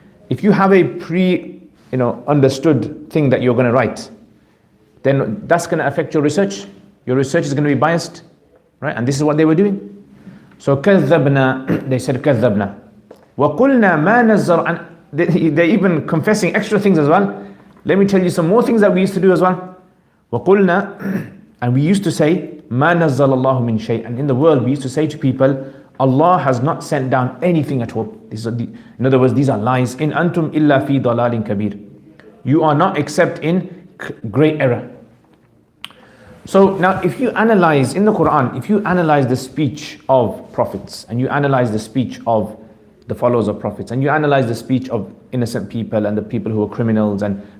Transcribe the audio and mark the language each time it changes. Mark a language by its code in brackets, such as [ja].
[en] If you have a understood thing that you're going to write, then that's going to affect your research. Your research is going to be biased, right? And this is what they were doing. So [ar] كذبنا, [en] they said [ar] كذبنا. وقلنا ما نزل, [en] and they're even confessing extra things as well. Let me tell you some more things that we used to do as well. [ar] وقلنا, [en] and we used to say [ar] ما نزل الله من شيء. [en] And in the world we used to say to people, Allah has not sent down anything at all. In other words, these are lies. [ar] In antum illa fi dalalin kabir. [en] You are not except in great error. So now if you analyze in the Quran, if you analyze the speech of prophets, and you analyze the speech of the followers of prophets, and you analyze the speech of innocent people and the people who are criminals and